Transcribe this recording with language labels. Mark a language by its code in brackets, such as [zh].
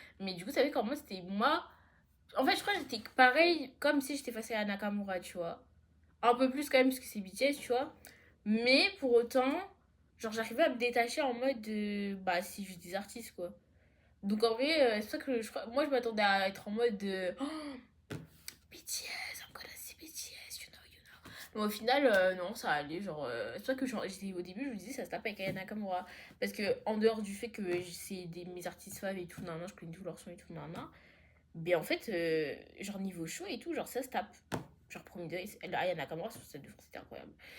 [fr] Mais du coup, ça fait qu'en mode, c'était moi. En fait, je crois que j'étais pareil, comme si j'étais face à Nakamura, tu vois. Un peu plus quand même, parce que c'est BTS, tu vois. Mais pour autant, genre, j'arrivais à me détacher en mode de. Bah, c'est juste des artistes, quoi. Donc en vrai, c'est pour ça que moi, je m'attendais à être en mode de. [en] Oh, BTS, I'm gonna see BTS, you know, you know. [fr] Mais au final, non, ça allait. Genre, c'est pour ça que j'étais au début, je me disais, ça se tape avec Aya Nakamura. Parce que, en dehors du fait que c'est mes artistes faves et tout, nan, nan, je connais tous leurs sons et tout, nan, nan. Mais en fait, genre, niveau show et tout, genre, ça se tape. Genre, premier degré, Aya Nakamura sur cette de France, c'était incroyable.